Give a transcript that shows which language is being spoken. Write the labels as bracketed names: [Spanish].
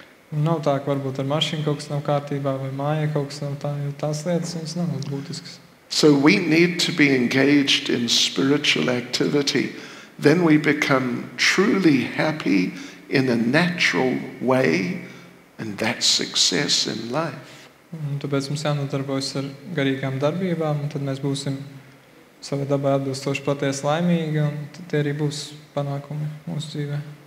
[Latvian] Nav tā, ka varbūt ar mašīnu kaut kas nav kārtībā vai mājai kaut kas nav tā, jo tās lietas viņas nav būtiskas. [English] So we need to be engaged in spiritual activity. Then we become truly happy in a natural way, and that's success in life. [Latvian] Un tāpēc mums jānodarbojas ar garīgām darbībām, un tad mēs būsim savai dabai atbilstoši patiesi laimīgi, un tad tie arī būs panākumi mūsu dzīvē.